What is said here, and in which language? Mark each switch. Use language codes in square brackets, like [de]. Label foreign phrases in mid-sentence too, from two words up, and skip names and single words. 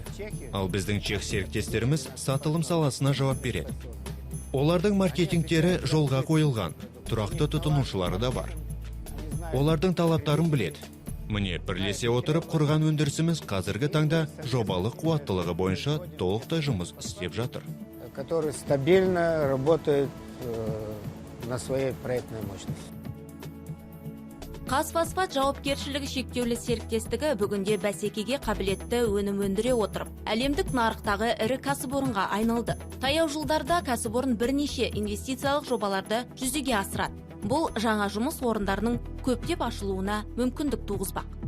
[kk] Ал біздің чех серіктестеріміз сатылым саласына жауап береді. Олардың маркетингтері жолға қойылған, тұрақты тұтынушылары да бар. Олардың талаптарын біледі. Міне, бірлесе отырып құрған өндірісіміз қазіргі таңда жобалық қуаттылығы бойынша толықтай жұмыс істеп жатыр. [ru] Который стабильно работает на своей проектной мощности. [kk] Қазфосфат жауапкершілігі шектеулі серіктестігі бүгінде бәсекеге қабілетті өнім өндіре отырып, әлемдік нарықтағы ірі кәсіпорынға айналды. Таяу жылдарда кәсіпорын бірнеше инвестициялық жобаларды жүзеге асырады. Бұл жаңа жұмыс орындарының көптеп ашылуына мүмкіндік туғызбақ.